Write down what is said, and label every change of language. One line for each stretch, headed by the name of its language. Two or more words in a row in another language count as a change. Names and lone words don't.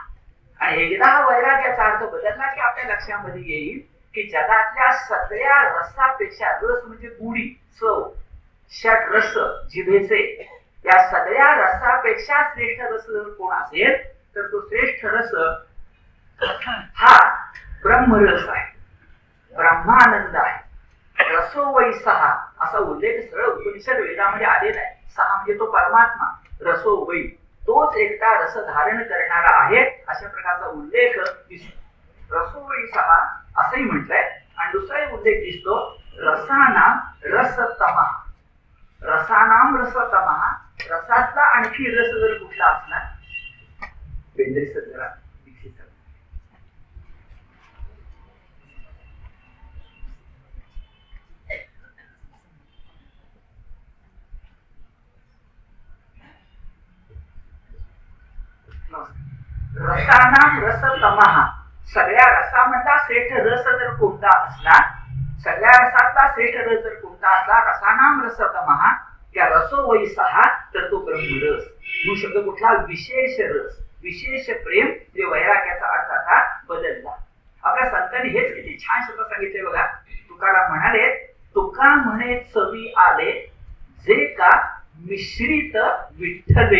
Marathi: आणि एकदा हा वैराग्याचा अर्थ बदलला की आपल्या लक्षामध्ये येईल की जगातल्या सगळ्या रसापेक्षा, रस म्हणजे गुढी चव, षट रस जिभेचे, या सगळ्या रसापेक्षा श्रेष्ठ रस जर कोण असेल तर तो श्रेष्ठ रस हा ब्रह्मरस आहे, ब्रह्मानंद आहे.
Sanskrit: रसो वै सहा
Marathi: असा उल्लेख सरळ उपनिषद वेदामध्ये आलेला आहे. सहा म्हणजे तो परमात्मा,
Sanskrit: रसो वै
Marathi: तोच एकटा रस धारण करणारा आहे, अशा प्रकारचा उल्लेख दिसतो.
Sanskrit: रसो वै सहा
Marathi: असंही म्हटलंय. आणि दुसराही उल्लेख दिसतो,
Sanskrit: रसानाम रसतमा, रसानाम रसतमा,
Marathi: रसातला आणखी रस जर कुठला असणार, बेंद्रे सर जरा
Sanskrit: रसानाम रसतमः,
Marathi: सगळ्या रसामधला श्रेष्ठ रस जर कोणता असला, सगळ्या रसातला श्रेष्ठ रस जर कोणता असला,
Sanskrit: रसानाम रसतमः,
Marathi: त्या
Sanskrit: रसो वै सहा,
Marathi: तर तो ब्रह्मरस. म्हणून शब्द कुठला, विशेष रस, विशेष प्रेम, जे वैराग्याचा अर्थ आता बदलला. आपल्या संतांनी हेच किती छान शब्द सांगितले बघा. तुकाराम म्हणाले, तुका म्हणे चवी आले जे का मिश्रित विठ्ठले.